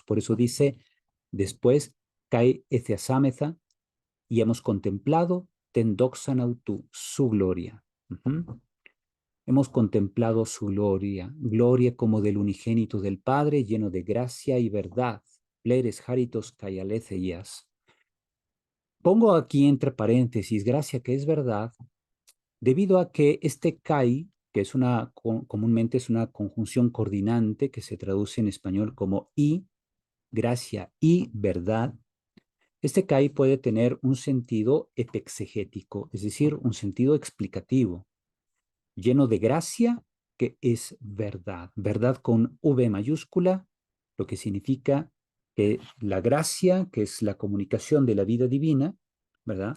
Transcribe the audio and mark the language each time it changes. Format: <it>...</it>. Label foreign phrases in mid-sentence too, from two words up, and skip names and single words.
<es>Por eso dice después,</es> <el>καὶ ἐθεασάμεθα,</el> <es>y hemos contemplado</es> <el>τὴν δόξαν αὐτοῦ,</el> <es>su gloria. Hemos contemplado su gloria, gloria como del unigénito del Padre, lleno de gracia y verdad.</es> <el>πλήρης χάριτος καὶ ἀληθείας.</el> <es>Pongo aquí entre paréntesis, gracia que es verdad, debido a que este kai, que es comúnmente es una conjunción coordinante que se traduce en español como y, gracia y verdad, este kai puede tener un sentido epexegético, es decir, un sentido explicativo, lleno de gracia, que es verdad, verdad con V mayúscula, lo que significa que la gracia, que es la comunicación de la vida divina, ¿verdad?</es>